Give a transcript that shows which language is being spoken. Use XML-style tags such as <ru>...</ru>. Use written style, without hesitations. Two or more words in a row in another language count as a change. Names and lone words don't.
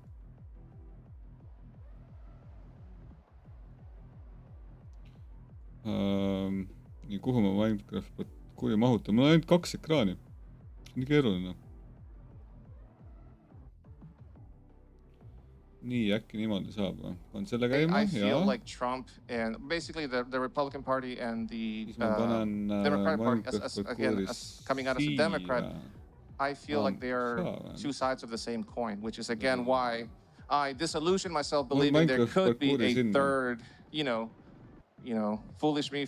<et>Nii, kuhu ma Minecraft parkouri mahutan? Mul on ainult 2 ekraani. Nii keeruline. Nii, äkki niimoodi saab. On selle käima?</et> <en>I feel like Trump and basically the Republican Party and the Democratic Party, as coming out as a Democrat, I feel like they are two sides of the same coin, which is again why I disillusion myself believing there could be a third, foolish me.</en>